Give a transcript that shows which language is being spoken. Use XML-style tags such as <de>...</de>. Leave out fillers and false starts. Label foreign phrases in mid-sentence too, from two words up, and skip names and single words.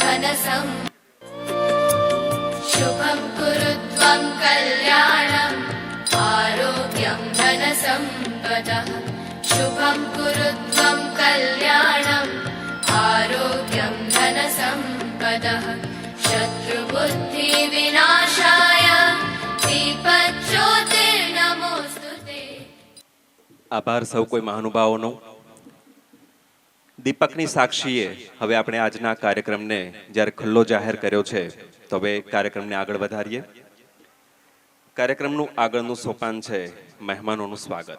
<sa>शुभं कुरु त्वं कल्याणम् आरोग्यं धनसम्पदः शुभं कुरु त्वं कल्याणम् आरोग्यं धनसम्पदः शत्रुबुद्धिविनाशाय दीपज्योतिर्नमोऽस्तु ते</sa> <gu>આભાર સૌ કોઈ મહાનુભાવોનો. દીપકની સાક્ષીએ હવે આપણે આજના કાર્યક્રમને જ્યારે ખુલ્લો જાહેર કર્યો છે તો હવે કાર્યક્રમને આગળ વધારીએ. કાર્યક્રમનું આગળનું સોપાન છે મહેમાનોનું સ્વાગત.</gu>